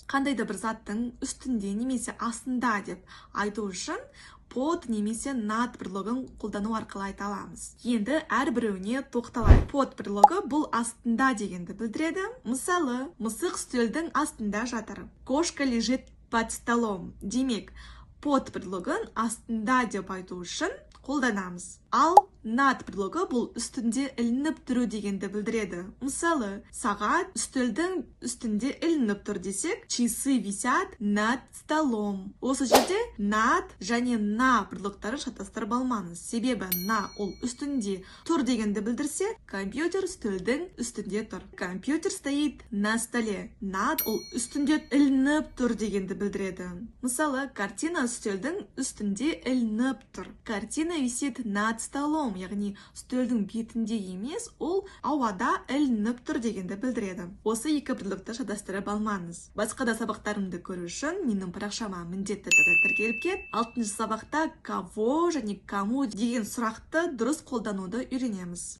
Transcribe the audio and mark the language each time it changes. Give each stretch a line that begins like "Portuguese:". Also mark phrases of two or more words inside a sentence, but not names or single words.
Kazakh: Қандай да бір заттың үстінде немесе астында деп айту үшін под немесе над предлогын қолдану арқылы айта аламыз. Енді әрбіреуіне тоқталайық. Под предлогы бұл астында дегенді білдіреді. Мысалы, мысық үстелдің астында жатыр.
Russian: Кошка лежит под столом.
Kazakh: Демек, под предлогын астында деп айту үшін қолданамыз. Ал над предлогы бұл үстінде ілініп тұру дегенді білдіреді. Мысалы, сағат үстелдің үстінде ілініп тұр десек,
Russian: часы висят над столом.
Kazakh: Осы жерде над және на предлогтары шатастырып алмаңыз. Себебі на ол үстінде тұр дегенді білдірсе, компьютер үстелдің үстінде тұр.
Russian: Компьютер стоит на столе.
Kazakh: Над ол үстінде ілініп тұр дегенді білдіреді. Мысалы, картина үстелдің үстінде ілініп тұр.
Russian: Картина висит над столом,
Kazakh: яғни үстелдің бетінде емес, ол ауада ілініп тұр дегенді білдіреді. Осы екі предлогты шатастырып алмаңыз. Басқа да сабақтарымды көру үшін менің парақшама міндетті түрде тіркеліп кет. 6-ші сабақта кого және кому деген сұрақты дұрыс қолдануды үйренеміз.